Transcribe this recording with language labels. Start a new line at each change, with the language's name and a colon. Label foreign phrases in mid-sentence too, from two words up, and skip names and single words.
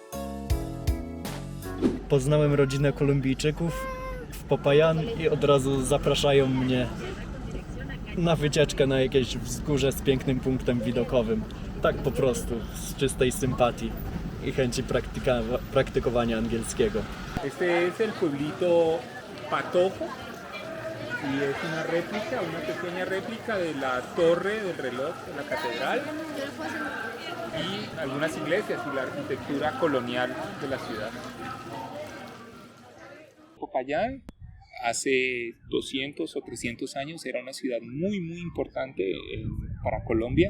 Polish: Poznałem rodzinę Kolumbijczyków w Popayán i od razu zapraszają mnie na wycieczkę na jakieś wzgórze z pięknym punktem widokowym. Tak po prostu, z czystej sympatii i chęci praktykowania angielskiego.
Spanish: Este es el pueblito Patojo y es una pequeña réplica de la torre del reloj de la catedral y algunas iglesias y la arquitectura colonial de la ciudad. Popayán hace 200 o 300 años era una ciudad muy importante para Colombia.